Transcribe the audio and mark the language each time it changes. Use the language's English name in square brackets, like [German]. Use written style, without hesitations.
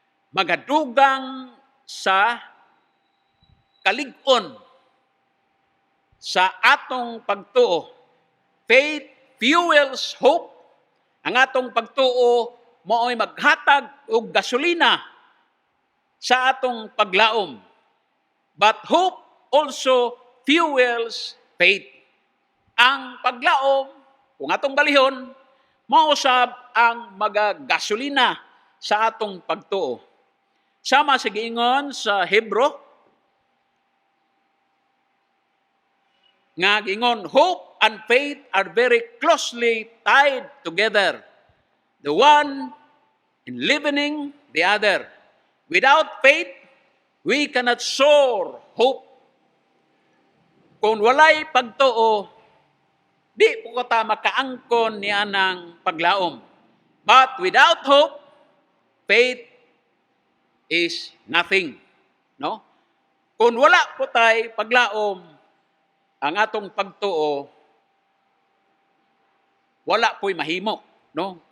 [Cebuano] Magadugang sa kalig-on sa atong pagtuo. [English] Faith fuels hope. [Cebuano] Ang atong pagtuo mao'y maghatag og gasolina sa atong paglaom. [English] But hope also fuels faith. [Cebuano] Ang paglaom, kung atong balihon, mausab ang magagasolina sa atong pagtuo. Sama sa giingon sa Hebro, nga giingon, [English] hope and faith are very closely tied together. The one enlivening the other. Without faith, we cannot soar hope. [Cebuano] Kung walay pagtuo, di po ta makaangkon niya ng paglaom. [English] But without hope, faith is nothing. No? [Cebuano] Kung wala po tayo paglaom, ang atong pagtuo, wala po'y mahimo, no?